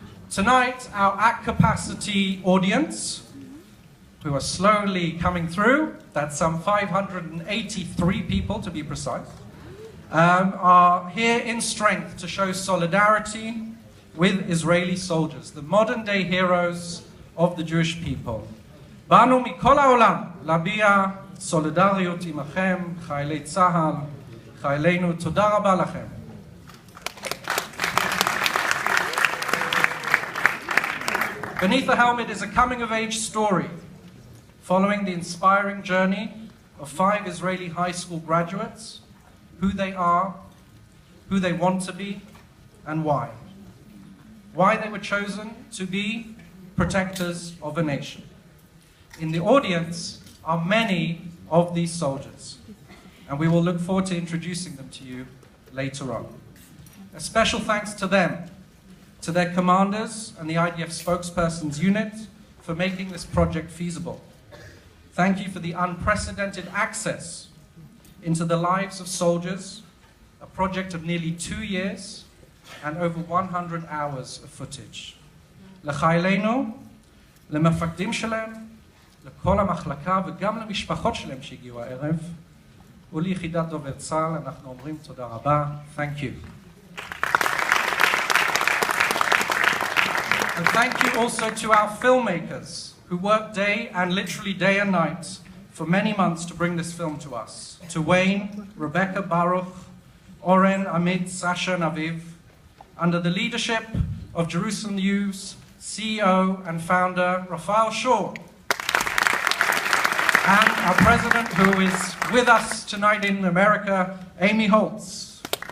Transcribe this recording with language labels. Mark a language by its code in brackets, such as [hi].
[en] Tonight, our at-capacity audience, who are slowly coming through, that's some 583 people to be precise, are here in strength to show solidarity with Israeli soldiers, the modern-day heroes of the Jewish people. [he] Banu mikol ha'olam להביע סולידריות עמכם, חיילי צה"ל, חיילינו, תודה רבה לכם. [en] Beneath the Helmet is a coming-of-age story following the inspiring journey of 5 Israeli high school graduates, who they are, who they want to be, and why. Why they were chosen to be protectors of a nation. In the audience are many of these soldiers, and we will look forward to introducing them to you later on. A special thanks to them, to their commanders and the IDF spokesperson's unit for making this project feasible. Thank you for the unprecedented access into the lives of soldiers, a project of nearly 2 years and over 100 hours of footage. [he] לחיילינו, למפקדים שלהם, לכל המחלקה וגם למשפחות שלהם שהגיעו הערב, וליחידת דובר צה"ל, אנחנו אומרים תודה רבה. [en] Thank you. And thank you also to our filmmakers who worked day and literally day and night for many months to bring this film to us. To Wayne, Rebecca, Baruch, Oren, Amit, Sasha, and Aviv, under the leadership of Jerusalem News CEO and founder Raphael Shaw, and our president, who is with us tonight in America, Amy Holtz.